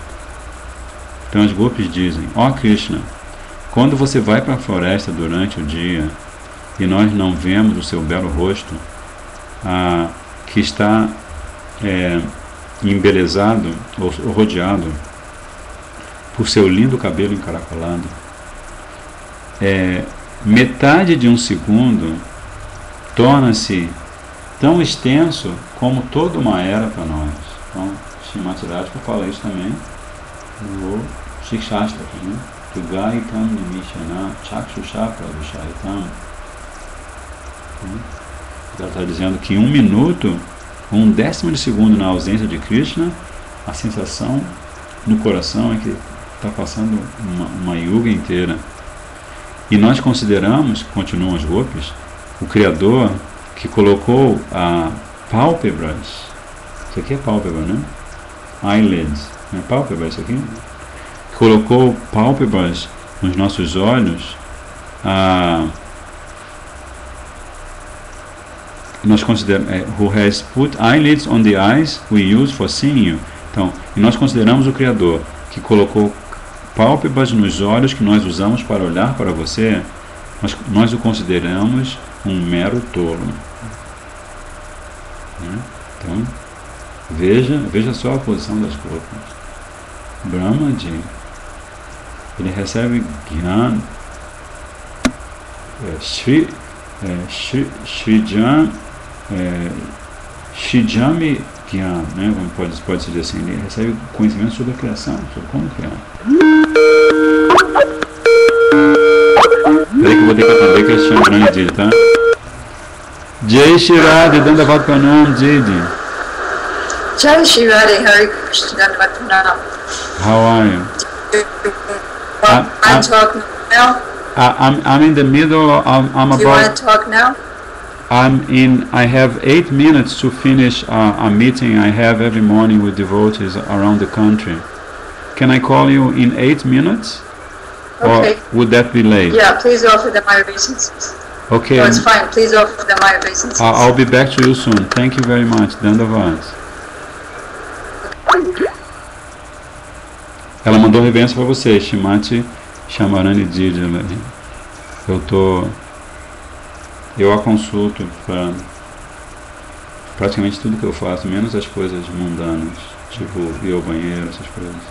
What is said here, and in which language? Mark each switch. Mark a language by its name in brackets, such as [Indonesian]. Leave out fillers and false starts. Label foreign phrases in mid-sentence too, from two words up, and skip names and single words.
[Portuguese] Então as gopis dizem, ó Krishna, quando você vai para a floresta durante o dia e nós não vemos o seu belo rosto, que está embelezado ou rodeado por seu lindo cabelo encaracolado, metade de um segundo torna-se tão extenso como toda uma era para nós. Então, Srimati Radhika fala isso também no Shikshastra, né? [Sanskrit] तुगैतम् निमिषेण चक्षुषा प्रावृषायितम्. [Portuguese] Ela está dizendo que 1 minuto, 1/10 de segundo na ausência de Krishna, a sensação no coração é que está passando uma yuga inteira. E nós consideramos, continuam as gopis, o Criador que colocou a pálpebras, isso aqui é pálpebra, né? Eyelids, né? Pálpebra, isso aqui, colocou pálpebras nos nossos olhos, nós consideramos, [English] who has put eyelids on the eyes we use for seeing you. [Portuguese] Então, e nós consideramos o Criador que colocou pálpebras nos olhos que nós usamos para olhar para você, nós o consideramos um mero tolo. Então, veja só a posição das gopas. Brahmaji, ele recebe Gyan, Shrijami Gyan, né? Como pode-se dizer assim, ele recebe conhecimento sobre a criação, sobre como criar. Peraí que eu vou ter que atender que eles chamam grande Didi, tá? [Hindi] जय श्री राधे, दण्डवत् प्रणाम, दीदी. जय श्री राधे, हरे कृष्ण, दण्डवत् प्रणाम. [English] How are you? I'm talking now. I'm in the middle of, I'm Do you want to talk now? I have 8 minutes to finish a meeting I have every morning with devotees around the country. Can I call you in 8 minutes? Okay. Or would that be late? Yeah, please offer them my reasons. Okay. No, it's fine. Please offer them my reasons. I'll be back to you soon. Thank you very much. Dandavad. [Portuguese] Ela mandou reverência para você, Shrimati Shamarani Didi. Eu a consulto para praticamente tudo que eu faço, menos as coisas mundanas, tipo ir ao banheiro, essas coisas.